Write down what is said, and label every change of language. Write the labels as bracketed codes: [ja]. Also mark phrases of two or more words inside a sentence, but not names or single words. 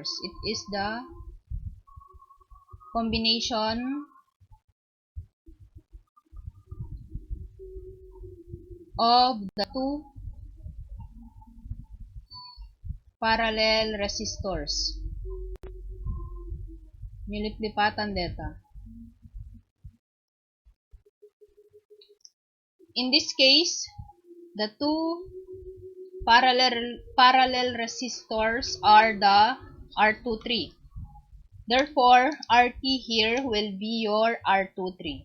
[en] It is the combination of the two parallel resistors. [tl] Nilip-lipatan dito. [en] In this case, the two parallel resistors are the R23. Therefore, RT here will be your R23.